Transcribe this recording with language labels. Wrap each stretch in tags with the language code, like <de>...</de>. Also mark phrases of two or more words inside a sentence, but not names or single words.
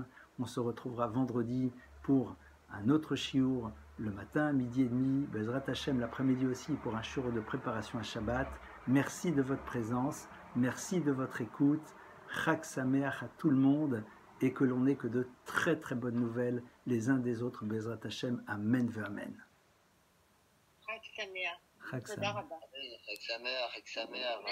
<fr>On se retrouvera vendredi pour un autre shiur, le matin, midi et demi,</fr> <he>בעזרת השם</he> <fr>l'après-midi aussi pour un shiur de préparation à Shabbat. Merci de votre présence, merci de votre écoute.</fr> <he>חג שמח</he> <fr>à tout le monde et que l'on n'ait que de très très bonnes nouvelles les uns des autres.</fr> <he>בעזרת השם, אמן ואמן. חג שמח. חג שמח. חג שמח.</he>